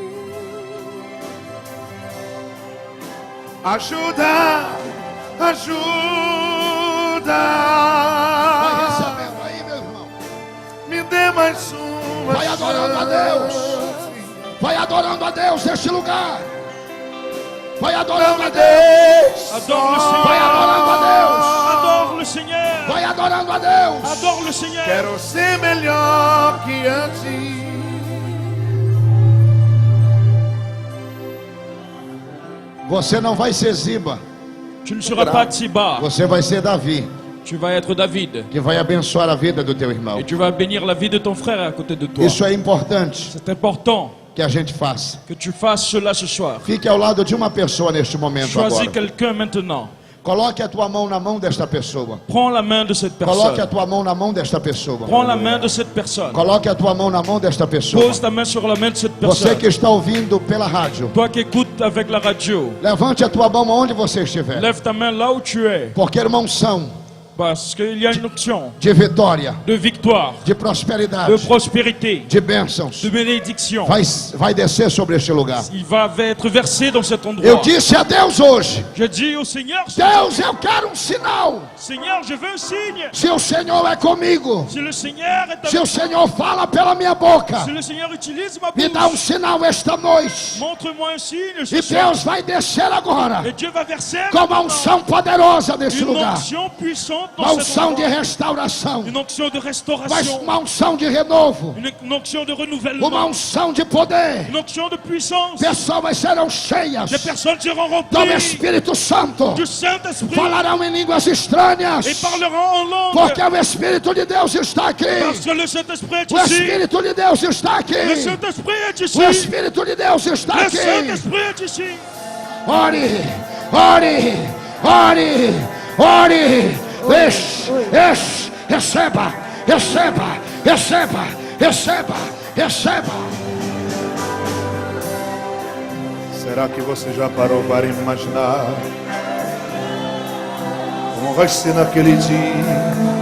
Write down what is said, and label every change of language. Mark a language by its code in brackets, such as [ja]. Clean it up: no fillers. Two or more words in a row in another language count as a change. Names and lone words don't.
[pt] Ajuda, ajuda. Vai recebendo aí, meu irmão. Me dê mais uma Vai adorando a Deus. Vai adorando a Deus neste lugar. Vai adorando a Deus. [fr] Adore le Seigneur. [pt] Vai adorando a Deus. [fr] Adore le Seigneur. [pt] Vai adorando a Deus. [fr] Adore le Seigneur. [pt] Quero ser melhor que antes. Você não vai ser Ziba. [fr] Tu ne seras pas Tsiba. [pt] Você vai ser Davi, [fr] Tu vas être David. [pt] que vai abençoar a vida do teu irmão. [fr] Et tu vas bénir la vie de ton frère à côté de toi. [pt] Isso é importante [fr] C'est important [pt] que a gente faça. [fr] que tu fasses cela ce soir. [pt] Fique ao lado de uma pessoa neste momento [fr] Choisis [pt] agora. [fr] quelqu'un maintenant. [pt] Coloque a tua mão na mão desta pessoa. [fr] Prends la main de cette [pt] Coloque a [fr] personne. [pt] tua mão na mão desta pessoa. [fr] Prends la main de cette personne. [pt] Coloque a tua mão na mão desta pessoa. [fr] Pose ta main sur la main de cette [pt] Você [fr] personne. [pt] que está ouvindo pela rádio, [fr] Toi qui écoutes avec la radio, [pt] levante a tua mão onde você estiver. [fr] lève ta main là où tu es. [pt] Porque uma unção [fr] Parce qu'il y a une option [pt] de vitória, [fr] de victoire, [pt] de [fr] de [pt] prosperidade, [fr] prospérité, [pt] de bênçãos [fr] de bénédiction. [pt] vai descer sobre este lugar. [fr] Il va être versé dans cet [pt] Eu [fr] endroit. [pt] disse a Deus hoje: [fr] Je dis au Seigneur, [pt] Deus, eu quero um sinal. [fr] Seigneur, je veux un signe. [pt] Se o Senhor é comigo, [fr] Si le Seigneur est [pt] se o [fr] avec [pt] Senhor fala pela minha boca, [fr] si le Seigneur utilise ma [pt] me dá um [fr] bouche, [pt] sinal esta noite. [fr] montre-moi un signe ce [pt] E [fr] soir. [pt] Deus vai descer agora [fr] Et Dieu va verser [pt] com uma [fr] maintenant [pt] unção poderosa nesse [fr] une [pt] lugar. [fr] onction puissante [pt] Uma [fr] dans cet [pt] unção de [fr] endroit. [pt] restauração, [fr] Une onction de [pt] mas [fr] restauration, [pt] uma unção de renovo, [fr] une onction de [pt] uma [fr] renouvellement, [pt] unção de poder. [fr] une onction de puissance. [pt] Pessoas serão cheias [fr] Les personnes seront [pt] do [fr] remplies [pt] Espírito Santo, [fr] du Saint-Esprit [pt] falarão em línguas estranhas, [fr] et parleront en langue. [pt] porque o Espírito de Deus está aqui. [fr] Parce que le Saint-Esprit est [pt] O [fr] ici. [pt] Espírito de Deus está aqui. [fr] Le Saint-Esprit est ici. [pt] O Espírito de Deus está [fr] Le [pt] aqui. [fr] Saint-Esprit est ici. [pt] Ore, ore, ore, ore. Receba, receba, receba, receba, receba. Será que você já parou para imaginar como vai ser naquele dia?